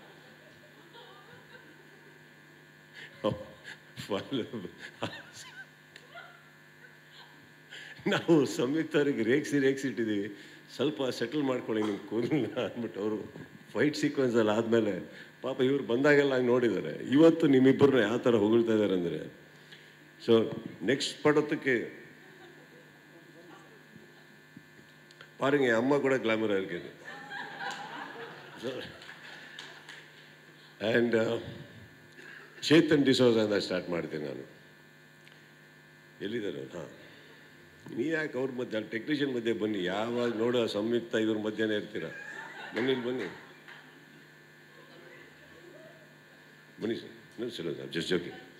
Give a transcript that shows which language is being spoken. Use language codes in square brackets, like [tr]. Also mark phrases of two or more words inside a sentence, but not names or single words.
[kn] ನಾವು ಸಂಯುಕ್ತ ಅವ್ರಿಗೆ ರೇಗಿಸಿಟ್ಟಿದ್ದೀವಿ, ಸ್ವಲ್ಪ ಸೆಟಲ್ ಮಾಡ್ಕೊಳ್ಳಿ ನಿಮ್ಮ ಕೂದಲನ್ನ ಅಂದ್ಬಿಟ್ಟು. ಅವರು [en] fight sequenceಲ್ಲಿ [kn] ಆದಮೇಲೆ ಪಾಪ ಇವ್ರು ಬಂದಾಗೆಲ್ಲ ಹಂಗೆ ನೋಡಿದ್ದಾರೆ. ಇವತ್ತು ನಿಮ್ಮಿಬ್ಬರನ್ನ ಯಾವ ಥರ ಹೊಗಳ್ತಾ ಇದ್ದಾರೆ ಅಂದರೆ, [en] so next [kn] ಪಡೋದಕ್ಕೆ [ta] பாருங்க, அம்மா கூட கிளாமராக இருக்குது. [kn] ಆ್ಯಂಡ್ ಚೇತನ್ ಡಿಸೋಜಾಂದ ಸ್ಟಾರ್ಟ್ ಮಾಡ್ತೀನಿ ನಾನು. ಎಲ್ಲಿದ್ದಾರೆ? ಹಾಂ, ನೀ ಯಾಕೆ ಅವ್ರ ಮಧ್ಯೆ, ಅಲ್ಲಿ ಟೆಕ್ನಿಷಿಯನ್ ಮಧ್ಯೆ ಬನ್ನಿ. ಯಾವಾಗ ನೋಡೋ ಸಂಯುಕ್ತ ಇವ್ರ ಮಧ್ಯೆನೇ ಇರ್ತೀರ. ಬನ್ನಿ ಬನ್ನಿ ಬನ್ನಿ ಸರ್, ನಿಲ್ಸಿಲ್ಲ ಸರ್, [en] just joking.